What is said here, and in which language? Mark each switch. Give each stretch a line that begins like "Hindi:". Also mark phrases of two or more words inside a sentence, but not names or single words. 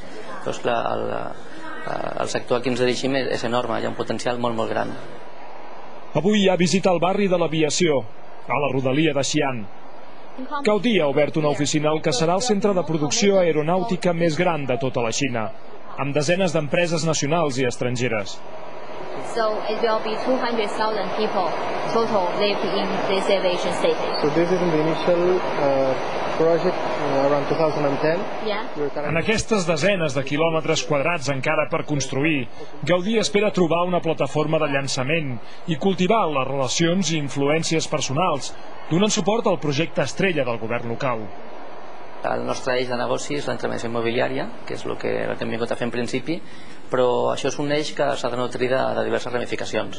Catalan: Doncs clar, el sector a què ens dirigim és enorme, hi ha un potencial molt, molt gran. Avui hi ha visita al barri de l'Aviació, a la rodalia de Xi'an. Caotí ha obert una oficina al que serà el centre de producció aeronàutica més gran de tota la Xina, amb desenes d'empreses nacionals i estrangeres.
English: So it will be 200,000 people total live in this aviation city. So this is the initial project around 2010. Yeah.
Catalan: En aquestes desenes de quilòmetres quadrats encara per construir, Gaudí espera trobar una plataforma de llançament i cultivar les relacions i influències personals, donant suport al projecte estrella del govern local. El nostre eix de negoci és la intermediació immobiliària, que és el que hem vingut a fer en principi, però això és un eix que s'ha de nutrir de diverses ramificacions.